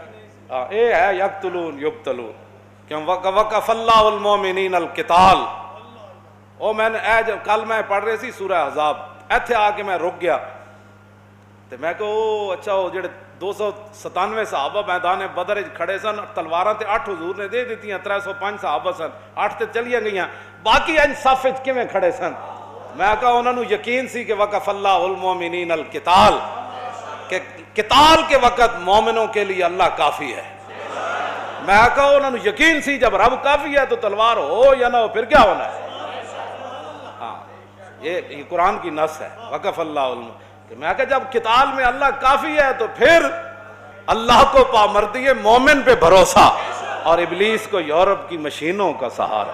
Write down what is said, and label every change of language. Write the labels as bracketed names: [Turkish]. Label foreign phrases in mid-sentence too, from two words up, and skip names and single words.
[Punjabi] ہاں اے ہے [Arabic] یقتلون یقتلون. کیوں وقف اللہ المومنین القتال. [Punjabi] او میں نے اے جب کل میں پڑھ رہی سی سورہ احزاب, ایتھے آ کے میں رک گیا تے میں کہ او اچھا وہ جڑے 297 صحابہ میدان بدر کھڑے سن, تلواراں تے 8 حضور نے دے دیتیاں, 305 صحابہ سن, 8 تے چلیاں گئیاں, باقی ان صف وچ کیویں کھڑے سن؟ میں کہا انہاں نوں یقین سی کہ [Arabic] وقف اللہ المومنین القتال, [Urdu] کہ قتال کے وقت مومنوں کے لیے اللہ کافی ہے. [Punjabi] میں کہا انہاں نوں یقین سی [Urdu] جب رب کافی ہے تو تلوار ہو یا نہ ہو پھر کیا ہونا ہے. ہاں یہ قرآن کی نص ہے [Arabic] وقف اللہ [Urdu] کہ میں کہا جب قتال میں اللہ کافی ہے تو پھر اللہ کو پامردی ہے, مومن پہ بھروسہ, اور ابلیس کو یورپ کی مشینوں کا سہارا.